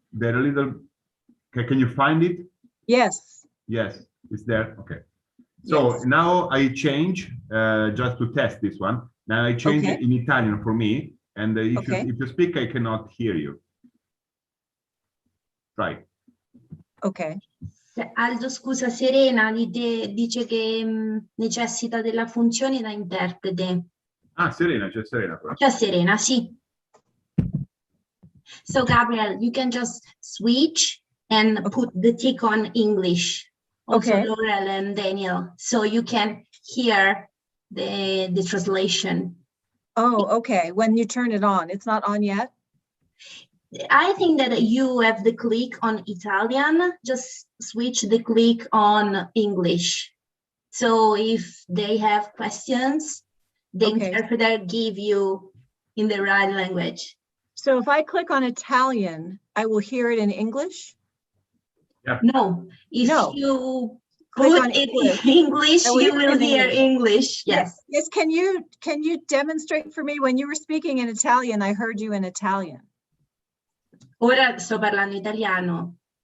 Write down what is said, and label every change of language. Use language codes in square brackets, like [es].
[en] There a little. Can you find it? Yes. Yes, it's there. Okay. So now I change just to test this one. Now I change it in Italian for me, and if you speak, I cannot hear you. Right. Okay. [it] Aldo, scusa, Serena dice che necessita della funzione da interprete. Ah, Serena, c'è Serena qua. C'è Serena, sì. [en] So Gabriel, you can just switch and put the tick on English. Also Laurel and Daniel, so you can hear the translation. Oh, okay. When you turn it on, it's not on yet? I think that you have the click on Italian, just switch the click on English. So if they have questions, the interpreter give you in the right language. So if I click on Italian, I will hear it in English? Yeah. No, if you put it in English, you will hear English. Yes. Yes. Can you demonstrate for me when you were speaking in Italian? I heard you in Italian. [it] Ora sto parlando italiano.